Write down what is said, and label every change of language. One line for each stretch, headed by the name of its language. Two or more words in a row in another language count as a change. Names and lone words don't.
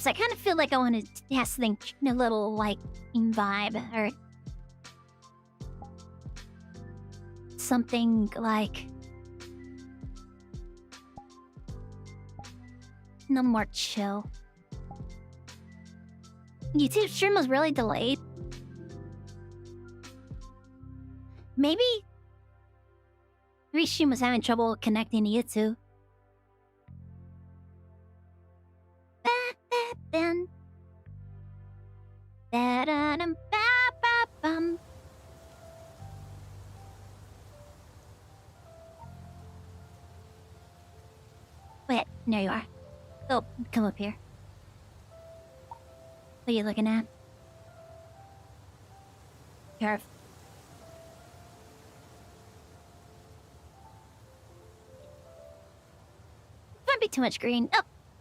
English: I kind of feel like I want to have something a little like vibe or something like no more chill. YouTube stream was really delayed. Maybe Rishim was having trouble connecting to Yitsu. Ba-ba-bum. Ba-da-dum, ba-ba-bum. Wait, there you are. Oh, come up here. What are you looking at? Curve. Might be too much green. Oh!